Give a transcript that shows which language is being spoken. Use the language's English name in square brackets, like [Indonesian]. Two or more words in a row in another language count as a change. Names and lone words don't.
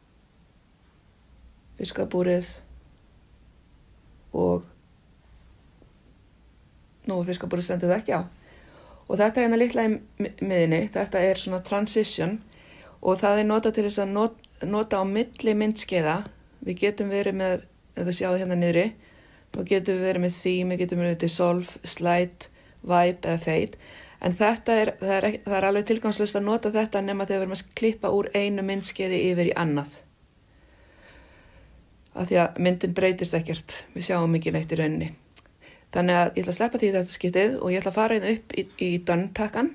[Icelandic] Fiskabúrið og fiskabúrið stendur það ekki á. Og þetta hérna litla í miðinni, þetta er svona transition og það er notað til þess að nota á milli myndskeiða. Við getum verið með, ef þú sjáðu hérna niðri, þá getum við verið með theme, við getum verið með dissolve, slide, vibe eða fade. En það er alveg tilgangslaust að nota þetta nema þegar við erum að klippa úr einu myndskeiði yfir í annað. Af því að myndin breytist ekkert, við sjáum ekki neitt í rauninni. Þannig að ég ætla að sleppa því þetta skiptið og ég ætla að fara hérna upp í done-takkan.